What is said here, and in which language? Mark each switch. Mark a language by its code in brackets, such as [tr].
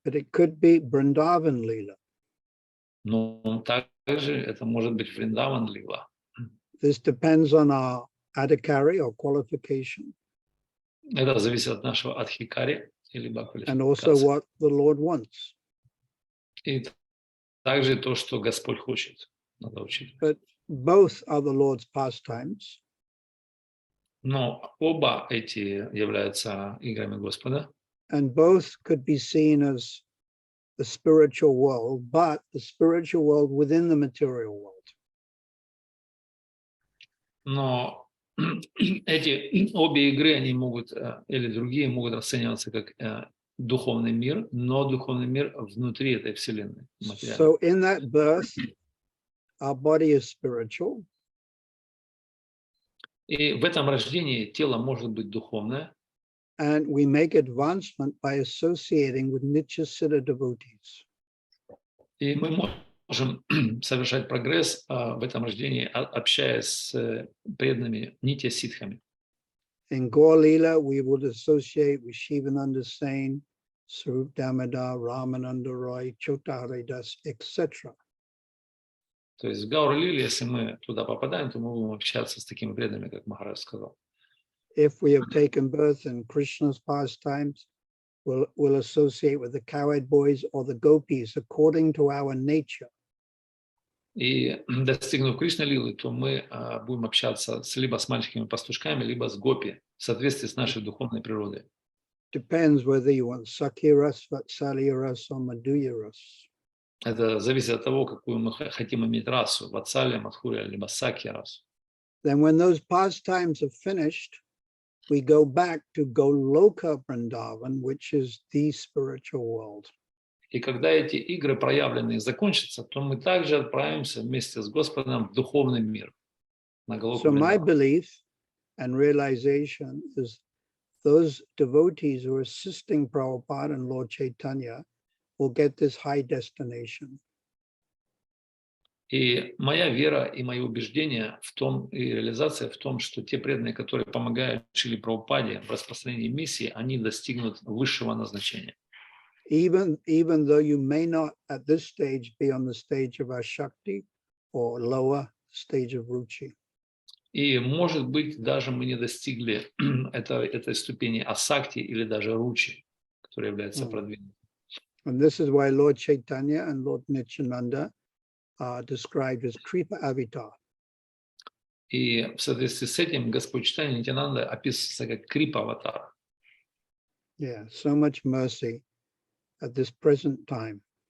[en] But it could be Vrindavan Lila. [ru] Но также это может быть Вриндаван лила. [en] This depends on our adhikari or qualification. [ru] Это зависит от нашего адхикари, либо [en] And also [ru] квалификации. [en] what the Lord wants. [ru] И также то, что Господь хочет, надо учить. [en] But both are the Lord's pastimes. [ru] Но оба эти являются играми Господа. [en] And both could be seen as the spiritual world, but the spiritual world within the material world. [ru] Но эти обе игры, они могут, или другие, могут расцениваться как духовный мир, но духовный мир внутри этой вселенной. [en] So in that birth, our body is spiritual. [ru] И в этом рождении тело может быть духовное. [en] And we make advancement by associating with Nityasiddha devotees. [ru] И мы можем совершать прогресс в этом рождении, общаясь с преданными нитья-ситхами. [en] In Gaur Lila, we would associate with Shivananda Sain, Sarup Damodar, Ramananda Roy, Chota Haridas, etc. [ru] То есть в Гаура-лиле, если мы туда попадаем, то мы будем общаться с такими преданными, как Махарадж сказал. [en] If we have taken birth in Krishna's pastimes, we'll associate with the cowherd boys or the gopis according to our nature. [ru] И достигнув Кришна-лилы, то мы будем общаться либо с мальчиками-пастушками, либо с гопи, в соответствии с нашей духовной природой. [en] Depends whether you want Sakya Ras, Vatsalya Ras, or Madhurya Ras. [ru] Это зависит от того, какую мы хотим иметь расу, ватсалия, мадхурия, либо сакья расу. [en] Then when those pastimes are finished, we go back to Goloka Vrindavan, which is the spiritual world. [ru] И когда эти игры проявленные закончатся, то мы также отправимся вместе с Господом в духовный мир. На Галоку [en] So my [ru] Вриндавана. [en] belief and realization is those devotees who are assisting Prabhupada and Lord Chaitanya will get this high destination. [ru] И моя вера и мои убеждения в том, и реализация в том, что те преданные, которые помогают Шриле Прабхупаде в распространении миссии, они достигнут высшего назначения. [en] Even though you may not at this stage be on the stage of Ashakti or lower stage of Ruchi. [ru] И, может быть, даже мы не достигли этой ступени асакти или даже ручи, которая является продвинутой. [en] And this is why Lord Chaitanya and Lord Nityananda are described as Kripa Avatar. [ru] И в соответствии с этим Господь Чайтанья Нитьянанда описывается как Крипа-аватар. [en] Yeah, so much mercy at this present time.